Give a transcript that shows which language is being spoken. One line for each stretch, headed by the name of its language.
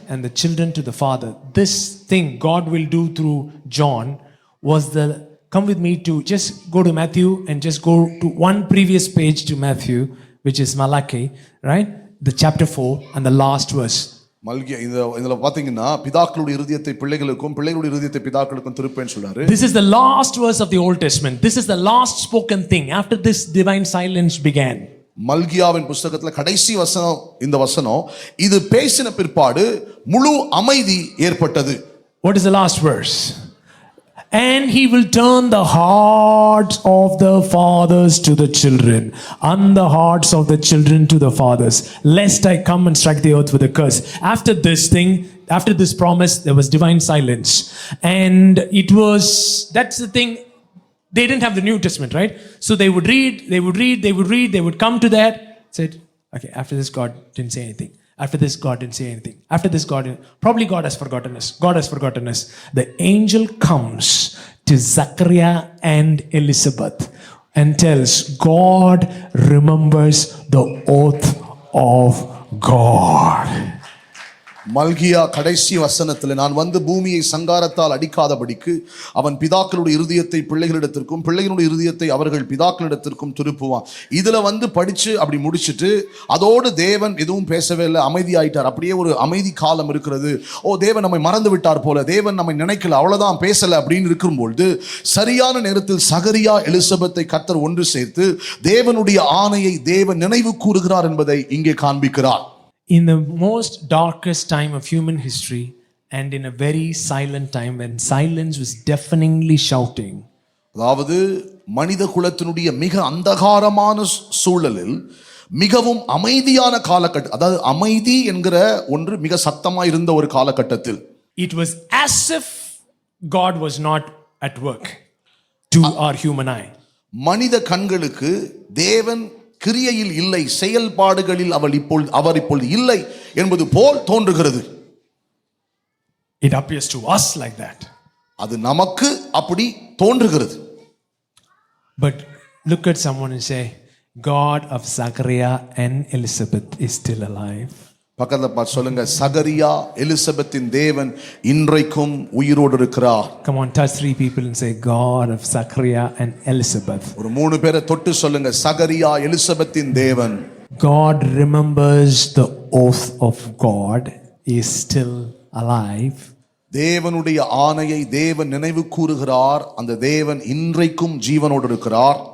English: And the children to the father. This thing God will do through John was come with me to just go to Matthew and just go to one previous page to Matthew, which is Malachi, right? The chapter 4 and the last verse.
Tamil: மல்கியா இதுல பாத்தீங்கன்னா பிதாக்களுடைய இருதயத்தை பிள்ளைகளுக்கும் பிள்ளைகளுடைய இருதயத்தை பிதாக்களுக்கும் திருப்பேன்னு சொல்றாரு.
English: This is the last verse of the Old Testament. This is the last spoken thing. After this, divine silence began.
Tamil: மல்கியாவின் புஸ்தகத்துல கடைசி வசனம் இந்த வசனம். இது பேசின பிற்பாடு முழு அமைதி ஏற்பட்டது.
English: What is the last verse? And he will turn the hearts of the fathers to the children, and the hearts of the children to the fathers, lest I come and strike the earth with a curse. After this thing, after this promise, there was divine silence. And it was, that's the thing, they didn't have the New Testament, right? So they would read, they would come to that, said, okay, after this, God didn't say anything. After this, God didn't say anything. After this, probably God has forgotten us. God has forgotten us. The angel comes to Zachariah and Elizabeth and tells, God remembers the oath of God.
Tamil: மல்கியா கடைசி வசனத்தில் நான் வந்து பூமியை சங்காரத்தால் அடிக்காதபடிக்கு அவன் பிதாக்களுடைய இருதயத்தை பிள்ளைகளிடத்திற்கும் பிள்ளைகளுடைய இருதயத்தை அவர்கள் பிதாக்களிடத்திற்கும் திருப்புவான். இதுல வந்து படிச்சு அப்படி முடிச்சுட்டு அதோடு தேவன் எதுவும் பேசவே இல்லை, அமைதியாயிட்டார். அப்படியே ஒரு அமைதி காலம் இருக்கிறது. தேவன் நம்மை மறந்து விட்டார் போல, தேவன் நம்மை நினைக்கல, அவ்வளவுதான் பேசல அப்படின்னு இருக்கும்பொழுது சரியான நேரத்தில் சகரியா எலிசபெத்தை கர்த்தர் ஒன்று சேர்த்து தேவனுடைய ஆணையை தேவன் நினைவு கூறுகிறார் என்பதை இங்கே காண்பிக்கிறார்.
English: In the most darkest time of human history, and in a very silent time when silence was deafeningly shouting,
Tamil: அதாவது மனித குலத்தினுடைய மிக அந்தகாரமான சூழலில் மிகவும் அமைதியான காலகட்டம், அதாவது அமைதி என்கிற ஒன்று மிக சத்தமாக இருந்த ஒரு காலகட்டத்தில்
English: it was as if God was not at work to our human eye.
Tamil: மனித கண்களுக்கு தேவன் கிரியையில் இல்லை, செயல்பாடுகளில் அவர் இப்பொழுது இல்லை என்பது போல் தோன்றுகிறது.
English: It appears to us like that.
Tamil: அது நமக்கு அப்படி தோன்றுகிறது.
English: But look at someone and say, God of Zachariah and Elizabeth is still alive.
Tamil: பக்கத்துல பார்த்து சொல்லுங்க, சகரியா எலிசபெத்தின் தேவன் இன்றைக்கும் உயிரோடு இருக்கிறார்.
English: Come on, touch 3 people and say, God of Zachariah and Elizabeth.
Tamil: ஒரு 3 பேரை தொட்டு சொல்லுங்க, சகரியா எலிசபெத்தின் தேவன்.
English: God remembers the oath of God is still alive.
Tamil: தேவனுடைய ஆணையை தேவன் நினைவு கூறுகிறார். அந்த தேவன் இன்றைக்கும் ஜீவனோடு இருக்கிறார்.